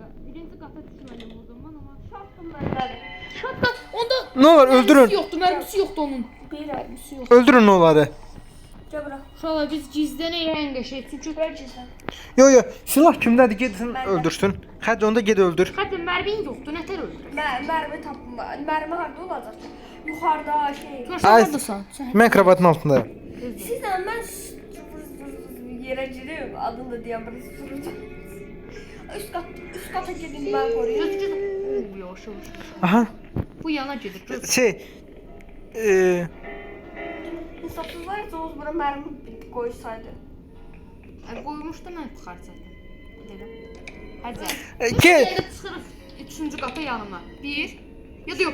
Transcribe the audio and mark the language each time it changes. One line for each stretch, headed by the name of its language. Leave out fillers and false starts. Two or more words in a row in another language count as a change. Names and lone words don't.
Azerbaijani: birinci qata düşməliyəm o zaman amma
Turkish: Şaftım ben.
Azerbaijani: Şatdan onda
Turkish: Ne olur öldürün.
Azerbaijani: Mərmisi yoxdur onun. Bir Mərmisi yox. Öldürün onları.
Turkish: Gel bura.
Azerbaijani: Uşaqlar biz gizlənək ən qəşəng. Çünki
Turkish: Ver cizden. Yo yo silah kimdədir gitsin
Azerbaijani: Məndə. öldürsün. Hadi onda ged öldür. Xəttə mərmin yoxdur, nətər öldürək?
Turkish: Mermi tapma. Mermi harda olacak? Yukarıda şey.
Azerbaijani: Sən Ay. hardasan? Sən
Turkish: Ben kravatın altındayım. Sizden ben yere gireyim. Adını da diyeyim. Üst kata gidin ben koruyayım.
Azerbaijani: göz yavaş yavaş. Aha. Bu yana gedir. Göz. Şey. İnsafsızlar Oğuz bura mermi koysaydı. Qoymuşdu mən xərclədim.
Turkish: Dedim. Hadi. Gel.
Azerbaijani: Çıxırıq 3-cü qata yanıma. 1. Ya da yox.